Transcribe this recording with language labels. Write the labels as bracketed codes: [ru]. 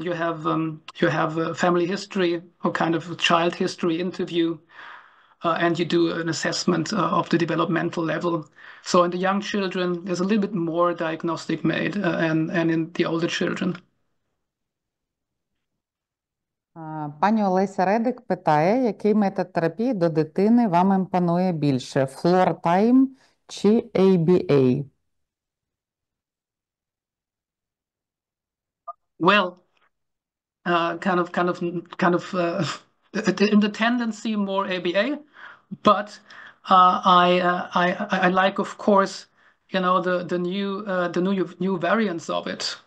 [en] You have family history or kind of child history interview, and you do an assessment of the developmental level. So in the young children, there's a little bit more diagnostic made, and in the older children. [uk] Пані Олеся Редик питає, який метод терапії до дитини вам імпонує більше – Floor Time чи ABA? [en] Well, kind of in the tendency more ABA, but I like, of course, the new variants of it.